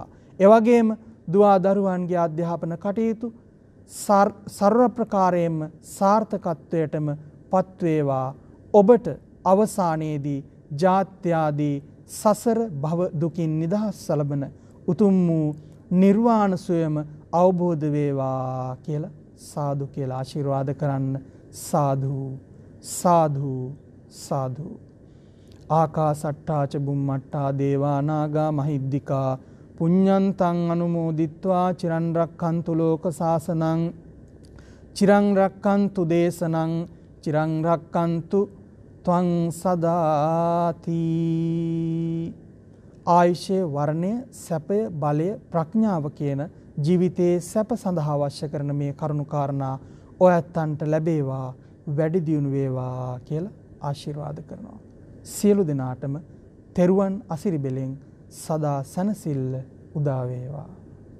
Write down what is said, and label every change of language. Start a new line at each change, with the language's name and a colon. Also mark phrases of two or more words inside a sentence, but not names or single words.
Sinhala: එවැගේම දුවා දරුවන්ගේ අධ්‍යාපන කටයුතු සර්ව ප්‍රකාරයෙන්ම සාර්ථකත්වයටම පත්වේවා. ඔබට අවසානයේදී ජාත්‍යාදී සසර භව දුකින් නිදහස් ලබන උතුම් වූ නිර්වාණ සුවයම අවබෝධ වේවා කියලා සාදු කියලා ආශිර්වාද කරන්න. සාදු සාදු සාදු.
Pali: ආකාසට්ටා ච බුම්මට්ටා දේවා නාග මහිද්దికා පුඤ්ඤන්තං අනුමෝදිත්වා චිරන් රක්ඛන්තු ලෝක සාසනං චිරං රක්ඛන්තු දේශනං චිරං රක්ඛන්තු ත්වං සදාති.
Sinhala: ආයුෂය, වර්ණය, සැපය, බලය, ප්‍රඥාව කියන ජීවිතයේ සැප සඳහා අවශ්‍ය කරන මේ කරුණු කාරණා ඔයත්තන්ට ලැබේවා, වැඩි දියුණු වේවා කියලා ආශිර්වාද කරනවා. සියලු දෙනාටම තෙරුවන් අසිරිබෙලෙන් සදා සැනසෙල්ල උදා වේවා.